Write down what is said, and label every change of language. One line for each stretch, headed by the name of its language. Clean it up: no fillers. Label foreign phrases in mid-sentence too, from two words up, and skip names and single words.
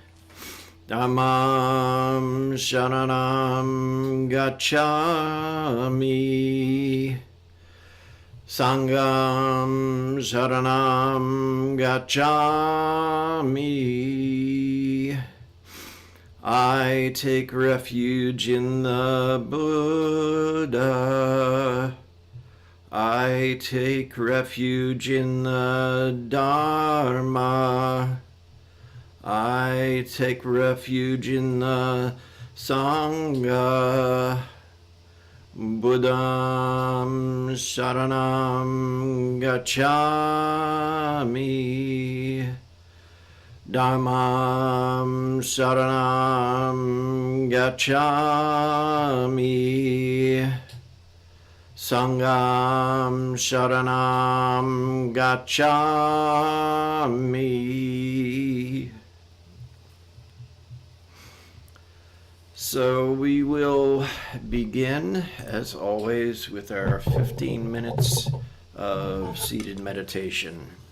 Pali: Dhammam Sharanam Gacchami. Sangham Sharanam Gacchami.
English: I take refuge in the Buddha. I take refuge in the Dharma. I take refuge in the Sangha.
Pali: Buddham Sharanam Gacchami. Dhammam Sharanam Gacchami. Sangham Sharanam Gacchami.
English: So we will begin, as always, with our 15 minutes of seated meditation.